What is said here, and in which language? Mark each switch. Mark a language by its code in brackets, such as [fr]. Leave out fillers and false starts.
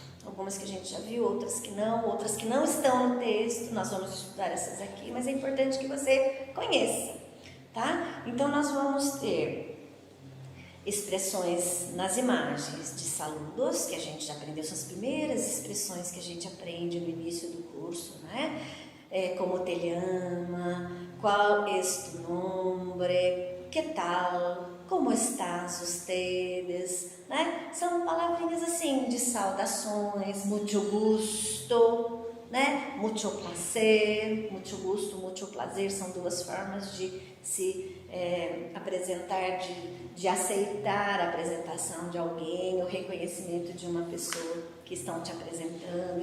[pt] Algumas que a gente já viu, outras que não estão no texto, nós vamos estudar essas aqui, mas é importante que você conheça, tá? Então nós vamos ter expressões nas imagens de saludos, que a gente já aprendeu, são as primeiras expressões que a gente aprende no início do curso, né? [es] Como te llama, qual es tu nombre, que tal, como estás ustedes, né? [pt] São palavrinhas assim de saudações, [es] mucho gusto, [pt] né? [es] Mucho placer, mucho gusto, [pt] mucho prazer, são duas formas de se apresentar, de aceitar a apresentação de alguém, o reconhecimento de uma pessoa que estão te apresentando.